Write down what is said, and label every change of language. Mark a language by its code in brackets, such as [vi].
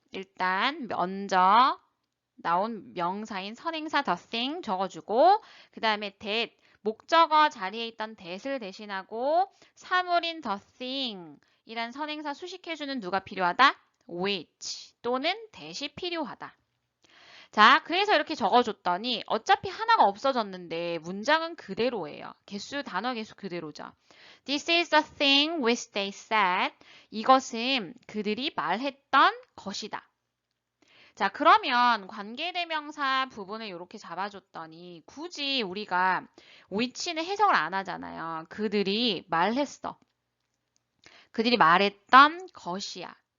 [ko] 일단 먼저 나온 명사인 선행사 the thing 적어주고 그 다음에 that 목적어 자리에 있던 that을 대신하고 사물인 the thing 이란 선행사 수식해주는 누가 필요하다? which 또는 that이 필요하다. 자, 그래서 이렇게 적어줬더니 어차피 하나가 없어졌는데 문장은 그대로예요. 단어 개수 그대로죠. [en] This is the thing which they said. [ko] 이것은 그들이 말했던 것이다. 자, 그러면 관계대명사 부분을 이렇게 잡아줬더니 굳이 우리가 which는 해석을 안 하잖아요. 그들이 말했어. 그들이 말했던 것이야.